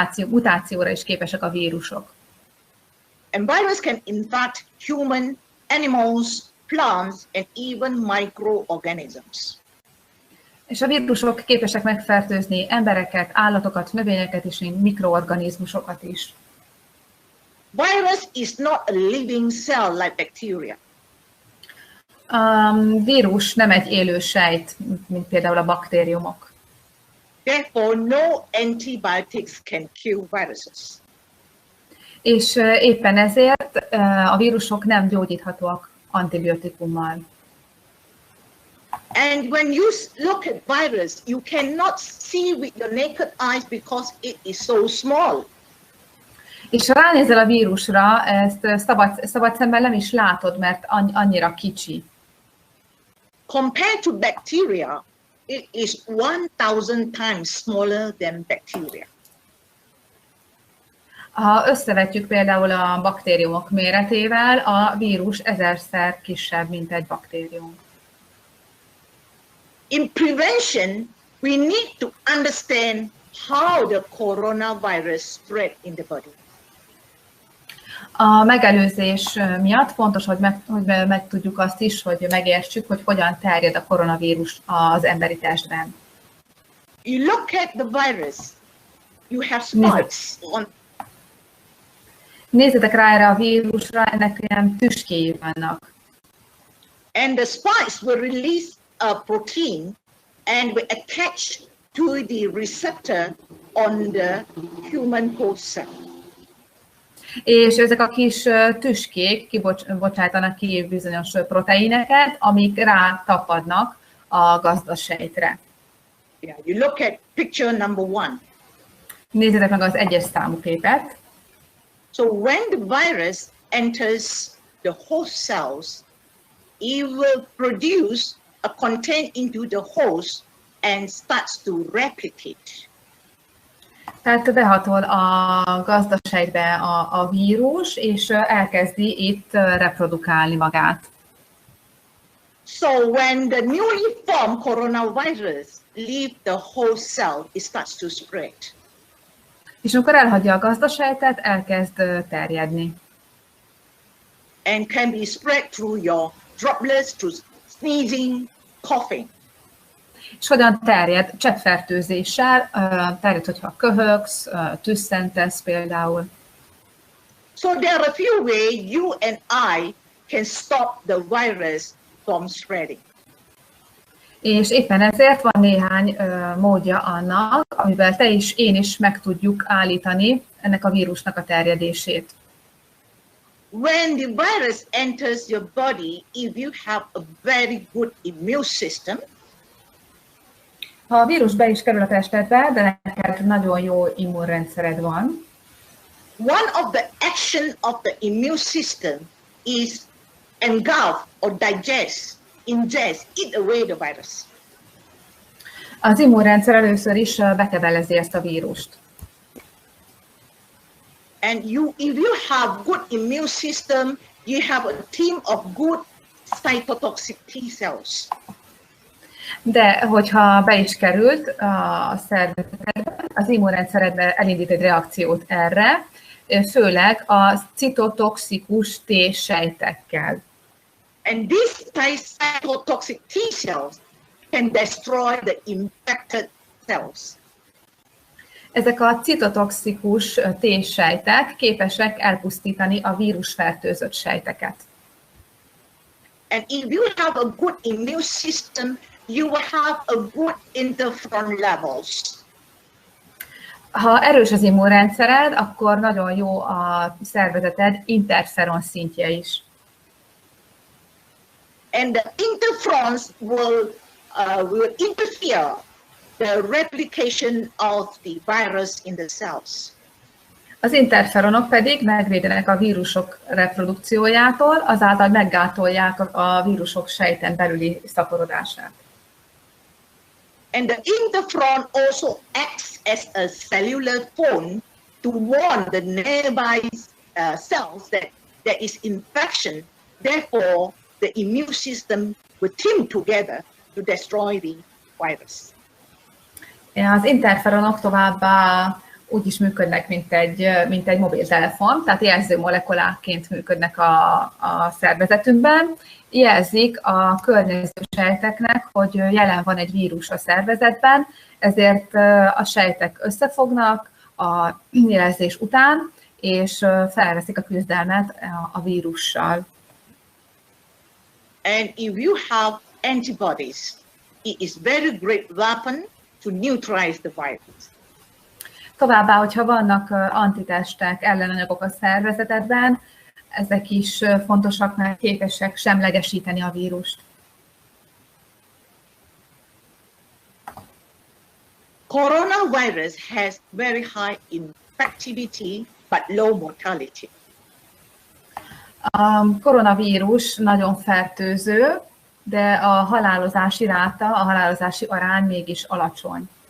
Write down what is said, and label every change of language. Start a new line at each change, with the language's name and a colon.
Hungarian: Mutációra is képesek a vírusok.
English: And virus can infect human, animals, plants, and even microorganisms.
Hungarian: És a vírusok képesek megfertőzni embereket, állatokat, növényeket és mikroorganizmusokat is.
English: Virus is not a living cell like bacteria.
Hungarian: A vírus nem egy élő sejt, mint például a baktériumok.
English: Therefore, no antibiotics can kill viruses.
Hungarian: És éppen ezért a vírusok nem gyógyíthatóak antibiotikummal.
English: And when you look at virus, you cannot see with your naked eyes because it is so small.
Hungarian: És ha ránézel a vírusra, ezt szabad szemben nem is látod, mert annyira kicsi.
English: Compared to bacteria, it is 1000 times smaller than bacteria.
Hungarian: Ha összevetjük például a baktériumok méretével, a vírus 1000-szer kisebb, mint egy baktérium.
English: In prevention, we need to understand how the coronavirus spread in the body.
Hungarian: A megelőzés miatt fontos, hogy megtudjuk azt is, hogy megértsük, hogy hogyan terjed a koronavírus az emberi testben.
English: You look at the virus, you have spikes on.
Hungarian: Nézzetek rá erre a vírusra, ennek ilyen tüskéi vannak.
English: And the spikes will release a protein and will attach to the receptor on the human host cell.
Hungarian: És ezek a kis tüskék kibocsátanak ki bizonyos proteineket, amik rátapadnak a gazdasejtre.
English: Yeah, you look at picture number 1.
Hungarian: Nézzétek meg az 1-es számú képet.
English: So when the virus enters the host cells, it will produce a content into the host and starts to replicate.
Hungarian: Tehát behatol a gazdasejtbe a vírus, és elkezdi itt reprodukálni magát.
English: So when the newly formed coronavirus leaves the host cell, it starts to spread.
Hungarian: És amikor elhagyja a gazdasejtet, elkezd terjedni.
English: And can be spread through your droplets, through sneezing, coughing.
Hungarian: És hogyan terjed? Cseppfertőzéssel, terjed, hogyha köhögsz, tüsszentesz például.
English: So there are a few ways you and I can stop the virus from spreading.
Hungarian: És éppen ezért van néhány módja annak, amivel te is, én is meg tudjuk állítani ennek a vírusnak a terjedését.
English: When the virus enters your body, if you have a very good immune system,
Hungarian: ha a vírus be is kerül a testedbe, de neked nagyon jó immunrendszered van,
English: one of the action of the immune system is engulf or ingest, eat away the virus.
Hungarian: Az immunrendszer először is bekebelezi ezt a vírust.
English: And if you have good immune system, you have a team of good cytotoxic T cells.
Hungarian: De hogyha be is került a szervezetedbe, az immunrendszeredbe elindít egy reakciót erre, főleg a citotoxikus T-sejtekkel.
English: And these cytotoxic T cells can destroy the infected cells.
Hungarian: Ezek a citotoxikus T-sejtek képesek elpusztítani a vírusfertőzött sejteket.
English: And if you have a good immune system, you will have a good interferon levels.
Hungarian: Ha erős az immunrendszered, akkor nagyon jó a szervezeted interferon szintje is.
English: And the interferons will interfere the replication of the virus in the cells.
Hungarian: Az interferonok pedig megvédenek a vírusok reprodukciójától, azáltal meggátolják a vírusok sejten belüli szaporodását.
English: And the interferon also acts as a cellular phone to warn the nearby cells that there is infection. Therefore, the immune system will team together to destroy the virus.
Hungarian: Az interferonok továbbá úgy is működnek, mint egy mobiltelefon, tehát jelző molekulákként működnek a szervezetünkben. Jelzik a környező sejteknek, hogy jelen van egy vírus a szervezetben, ezért a sejtek összefognak a jelzés után, és felveszik a küzdelmet a vírussal.
English: And if you have antibodies, it is very great weapon to neutralize the virus.
Hungarian: Továbbá, hogyha vannak antitestek, ellenanyagok a szervezetedben, ezek is fontosak, mert képesek semlegesíteni a vírust.
English: Coronavirus has very high infectivity but low mortality.
Hungarian: A koronavírus nagyon fertőző, de a halálozási ráta, a halálozási arány mégis alacsony.